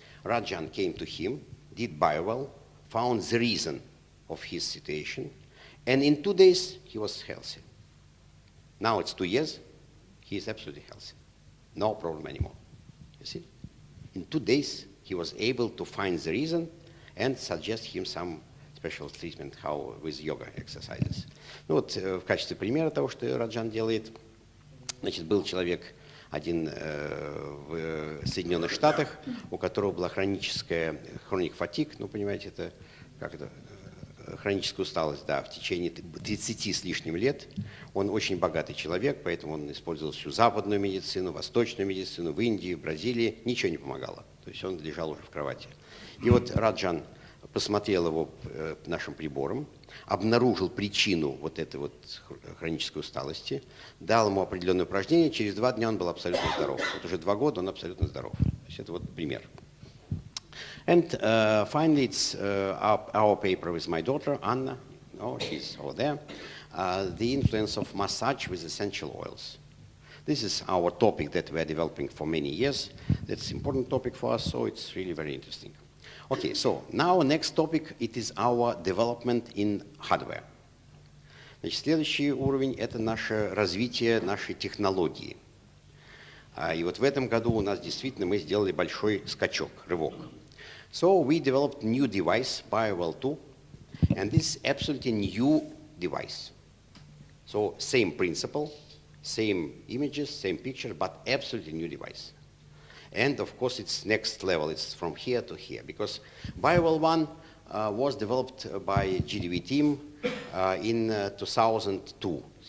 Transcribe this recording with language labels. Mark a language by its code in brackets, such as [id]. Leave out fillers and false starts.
[en] Rajan came to him, did Bowell, found the reason of his situation, and in 2 days, he was healthy. Now it's 2 years, he is absolutely healthy. No problem anymore, you see? In 2 days, he was able to find the reason and suggest him some special treatment, how with yoga exercises. [ru] Ну вот в качестве примера того, что Раджан делает, значит, был человек один в Соединенных Штатах, у которого была хроник фатиг, ну, понимаете, это как это, хроническая усталость, да, в течение 30 с лишним лет. Он очень богатый человек, поэтому он использовал всю западную медицину, восточную медицину, в Индии, в Бразилии, ничего не помогало. То есть он лежал уже в кровати. И вот Раджан посмотрел его нашим прибором, обнаружил причину вот этой вот хронической усталости, дал ему определенное упражнение, через 2 дня он был абсолютно здоров. Вот уже 2 года он абсолютно здоров. То есть это вот пример. [en] And finally, it's our paper with my daughter, Anna. Oh, she's over there. The influence of massage with essential oils. This is our topic that we are developing for many years. That's an important topic for us, so it's really very interesting. Okay, so now next topic, it is our development in hardware. [ru] Значит, следующий уровень – это наше развитие нашей технологии. И вот в этом году у нас действительно мы сделали большой скачок, рывок. [en] So we developed new device, Bowell 2, and this is absolutely new device. So same principle, same images, same picture, but absolutely new device. And of course it's next level, it's from here to here, because Bowell 1 was developed by GDV team in 2002.